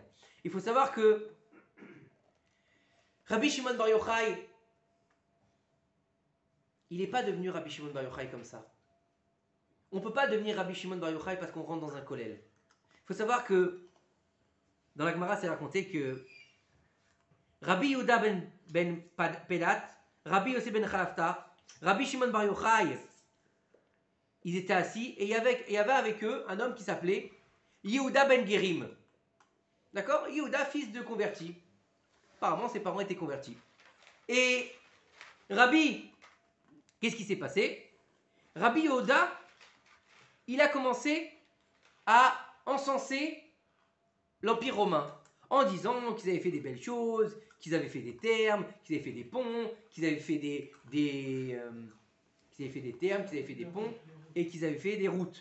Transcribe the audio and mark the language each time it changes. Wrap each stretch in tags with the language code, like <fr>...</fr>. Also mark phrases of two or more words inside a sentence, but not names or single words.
<fr>Il faut savoir que Rabbi Shimon Bar Yochai, il n'est pas devenu Rabbi Shimon Bar Yochai comme ça. On ne peut pas devenir Rabbi Shimon Bar Yochai parce qu'on rentre dans un kollel. Il faut savoir que dans la Gemara, c'est raconté que Rabbi Yehuda ben Pedat, Rabbi Yosef ben Chalafta, Rabbi Shimon Bar Yochai, ils étaient assis et il y avait avec eux un homme qui s'appelait Yehuda ben Gerim. D'accord? Yehuda, fils de converti. Apparemment, ses parents étaient convertis. Et Rabbi, qu'est-ce qui s'est passé? Rabbi Yehuda, il a commencé à encenser l'Empire romain en disant qu'ils avaient fait des belles choses, qu'ils avaient fait des thermes, qu'ils avaient fait des ponts, qu'ils avaient fait qu'ils avaient fait des thermes, qu'ils avaient fait des ponts et qu'ils avaient fait des routes.</fr>